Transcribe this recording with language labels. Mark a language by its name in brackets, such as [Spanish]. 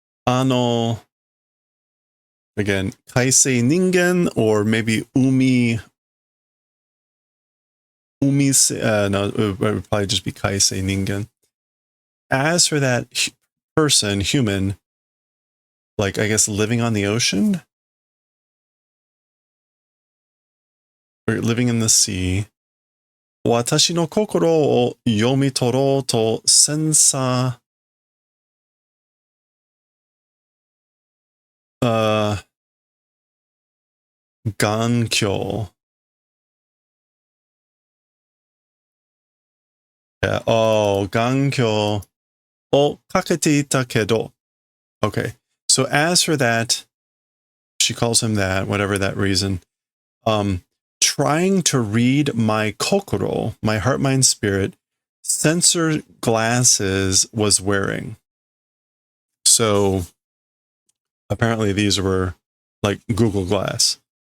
[English] Ano, again, kaisei ningen, or maybe no, it would probably just be kaisei ningen. As for that person, human, like I guess living on the ocean or living in the sea. [Japanese] 私の心を読み取ろうとセンサー、眼鏡。眼鏡をかけていたけど。 [English] Okay, so as for that, she calls him that, whatever that reason. Trying to read my kokoro, my heart, mind, spirit, sensor glasses was wearing. So apparently these were like Google Glass.